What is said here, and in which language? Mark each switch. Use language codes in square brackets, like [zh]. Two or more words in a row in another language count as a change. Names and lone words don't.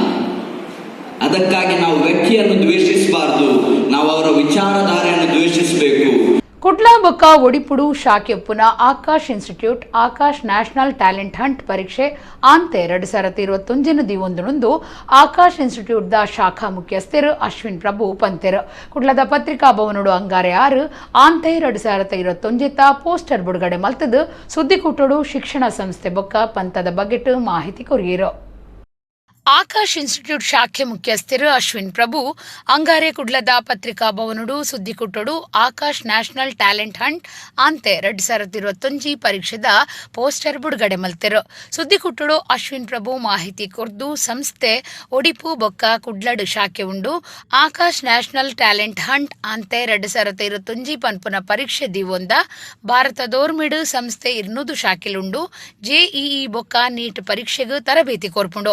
[kn] ಅದಕ್ಕಾಗಿ ನಾವು ವ್ಯಕ್ತಿಯನ್ನು ದ್ವೇಷಿಸಬಾರ್ದು, ನಾವು ಅವರ ವಿಚಾರಧಾರೆಯನ್ನು ದ್ವೇಷಿಸಬೇಕು. [tcy] ಕುಡ್ಲ ಬೊಕ್ಕ ಒಡಿಪುಡು ಶಾಖೆ ಉಪ್ಪುನ ಆಕಾಶ್ ಇನ್ಸ್ಟಿಟ್ಯೂಟ್ ಆಕಾಶ್ ನ್ಯಾಷನಲ್ ಟ್ಯಾಲೆಂಟ್ ಹಂಟ್ ಪರೀಕ್ಷೆ ಆಂತೆ 2021 ದಿವೊಂದು ಆಕಾಶ್ ಇನ್ಸ್ಟಿಟ್ಯೂಟ್ ದ ಶಾಖಾ ಮುಖ್ಯಸ್ಥರು ಅಶ್ವಿನ್ ಪ್ರಭು ಪಂತೆರ್ ಕುಡ್ಲದ ಪತ್ರಿಕಾ ಭವನಡು ಅಂಗಾರೆ 6 ಆಂತೆ 2021 ಪೋಸ್ಟರ್ ಬಿಡುಗಡೆ ಮಲ್ತದು ಸುದ್ದಿಕೂಟೋಡು ಶಿಕ್ಷಣ ಸಂಸ್ಥೆ ಬೊಕ್ಕ ಪಂತದ ಬಗೆಟ್ ಮಾಹಿತಿ ಕೊರಿಯರು. ಆಕಾಶ್ ಇನ್ಸ್ಟಿಟ್ಯೂಟ್ ಶಾಖೆ ಮುಖ್ಯಸ್ಥರು ಅಶ್ವಿನ್ ಪ್ರಭು ಅಂಗಾರೆ ಕುಡ್ಲದ ಪತ್ರಿಕಾ ಭವನಡು ಸುದ್ದಿಕುಟ್ಟಡು ಆಕಾಶ್ ನ್ಯಾಷನಲ್ ಟ್ಯಾಲೆಂಟ್ ಹಂಟ್ ಅಂತೆ 2021 ಪರೀಕ್ಷೆದ ಪೋಸ್ಟರ್ ಬಿಡುಗಡೆ ಮಲ್ತೆರು. ಸುದ್ದಿಕುಟ್ಟಡು ಅಶ್ವಿನ್ ಪ್ರಭು ಮಾಹಿತಿ ಕೊರ್ದು ಸಂಸ್ಥೆ ಒಡಿಪು ಬೊಕ್ಕ ಕುಡ್ಲಡ್ ಶಾಖೆ ಉಂಡು ಆಕಾಶ್ ನ್ಯಾಷನಲ್ ಟ್ಯಾಲೆಂಟ್ ಹಂಟ್ ಅಂತೆ 2021 ಪನ್ಪುನ ಪರೀಕ್ಷೆ ದಿವೊಂದ ಭಾರತದೋರ್ಮಿಡು ಸಂಸ್ಥೆ 200 ಶಾಖೆಲುಂಡು JEE ಬೊಕ್ಕ ನೀಟ್ ಪರೀಕ್ಷೆಗೂ ತರಬೇತಿ ಕೊರ್ಪುಂಡು.